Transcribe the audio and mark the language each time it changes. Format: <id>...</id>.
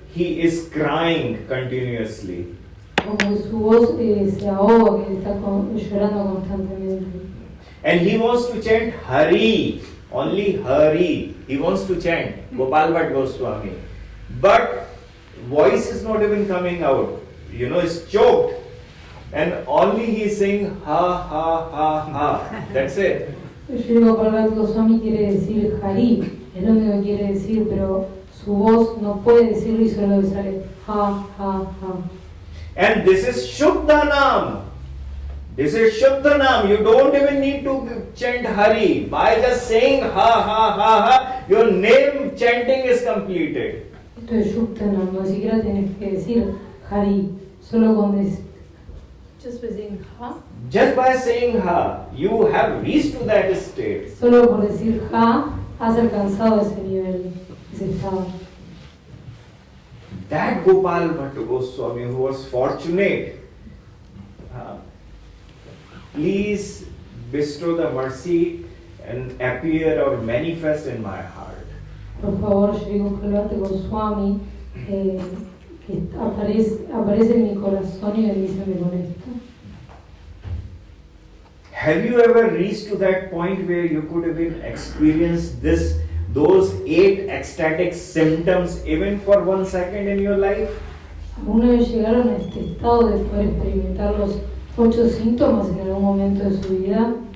<en>He is crying continuously.</en> <es>Como que su voz se ahoga, que está llorando constantemente.</es> <en>And he wants to chant Hari, only Hari. He wants to chant Gopal Bhatta Goswami. But voice is not even coming out. You know, it's choked. And only he is saying ha ha ha ha. That's it.</en> <es>Shri Gopal Bhatta Goswami quiere decir Hari, es lo único que quiere decir, pero su voz no puede decirlo y solo sale ha ha ha.</es> <en>And this is Shuddhanam. This is Shuddhanam. You don't even need to chant Hari. By just saying ha ha ha ha, your name chanting is completed.</en> <es>Esto es Shuddhanam, no siquiera tienes que decir Hari, solo con decir.</es> <en>Just by saying ha. Just by saying ha, you have reached to that state.</en> <es>Solo por decir ha, has alcanzado ese nivel, ese estado.</es> <en>That Gopal Bhatta Goswami who was fortunate, please bestow the mercy and appear or manifest in my heart.</en> <es>Por favor, Shri Gopal Bhatta Goswami, que aparece en mi corazón y bendíceme con esto.</es> <en>Have you ever reached to that point where you could even experience those 8 ecstatic symptoms even for 1 second in your life?</en> <es>¿Alguna vez llegaron a este estado de poder experimentar los 8 síntomas en algún momento de su vida?</es>